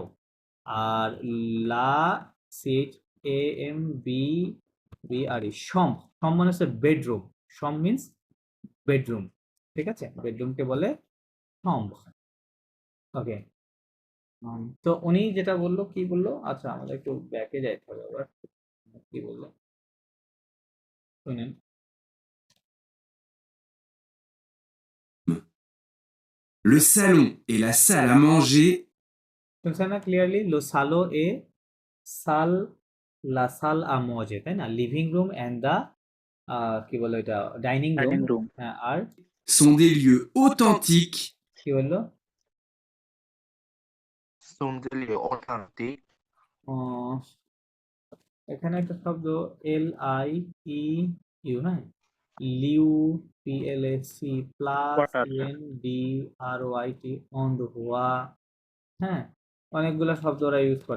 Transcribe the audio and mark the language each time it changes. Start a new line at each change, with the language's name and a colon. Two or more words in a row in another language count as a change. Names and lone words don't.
Bangla: আর লা, সিচ এ এম বি বি আর ই, সম, সম মানে হচ্ছে বেডরুম, সম
English: means bedroom,
Bangla: ঠিক আছে, বেডরুমকে বলে সম, ওকে। তো উনি যেটা বললো কি বললো, আচ্ছা আমাদের একটু ব্যাকে যাইতে হবে আবার, কি বললো শুনেন।
French: Le salon et la salle à manger
Bangla: শুনছেন না ক্লিয়ারলি?
French: le salon et salle, la salle à manger,
Bangla: তাই না?
English: living room and the
Bangla: কি বলে এটা,
English: dining room. dining room
Bangla: হ্যাঁ, আর
French: sont des lieux authentiques
Bangla: কি বললো? সুন্দরী অশান্তি। আহ, এখানে একটা শব্দ LIEU, হ্যাঁ, লিউ, PLAC প্লাস কোয়ার্টার UNDRYT, অন্ধোয়া, হ্যাঁ, অনেকগুলা শব্দ ওরা ইউজ করে।